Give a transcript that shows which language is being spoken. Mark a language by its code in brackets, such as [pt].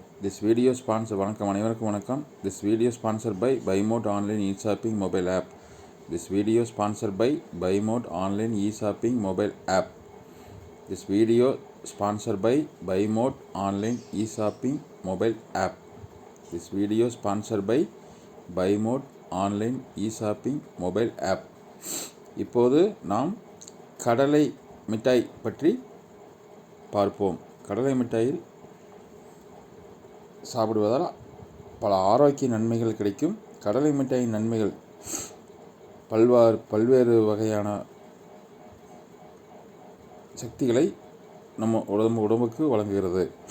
[en] This video sponsor [ta] வணக்கம் அனைவருக்கும் வணக்கம். [en] This video sponsored by BuyMode online e-shopping mobile app. This video sponsored by BuyMode online e-shopping mobile app. This video sponsored by BuyMode online e-shopping mobile app. This video sponsored by BuyMode online e-shopping mobile app. [ta] இப்போது நாம் கடலை மிட்டாய் பற்றி பார்ப்போம். கடலை மிட்டாயில் சாப்பிடுவதால் பல ஆரோக்கிய நன்மைகள் கிடைக்கும். கடலை மிட்டாயின் நன்மைகள் பல்வேறு வகையான சக்திகளை நம்ம உடம்புக்கு வழங்குகிறது.